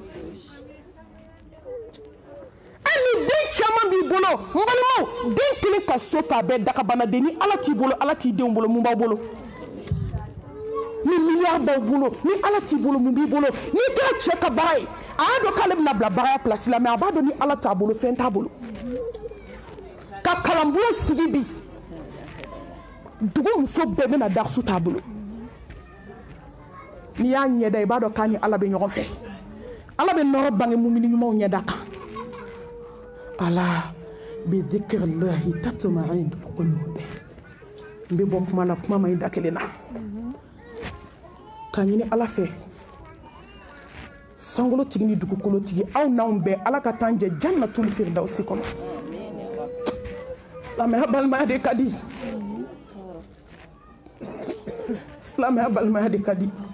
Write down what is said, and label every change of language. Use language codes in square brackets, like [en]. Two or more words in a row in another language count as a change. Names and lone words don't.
[bm] ni den caman b'i bolo n balimaw den kelen ka so fa bɛɛ dagabanaden ni ala t'i bolo ala t'i denw bolo mun b'aw bolo ni miliyari b'aw bolo ni ala t'i bolo mun b'i bolo n'i kɛra cɛ ka baara ye a y'a dɔn k'ale bɛna bila baaraya pilasi la mɛ a b'a dɔn ni ala t'a bolo fɛn t'a bolo ka kalanbolo sigi bi dugu muso bɛɛ bɛna darisu t'a bolo n'i y'a ɲɛda i b'a dɔn k'a ni ala bɛ ɲɔgɔn fɛ ala bɛ nɔrɔ bange mumini ɲumanw ɲɛda kan [ar] ألا بذكر الله تطمئن القلوب [bm] n bɛ bɔ kuma na kuma ma ɲi da kelen na k'a ɲini ala fɛ sankolotigi ni dugukolotigi aw n'anw bɛɛ ala ka t'an jɛ [ar] جنة الفردوس [bm] kɔnɔ silamɛya balimaya de ka di silamɛya balimaya de ka di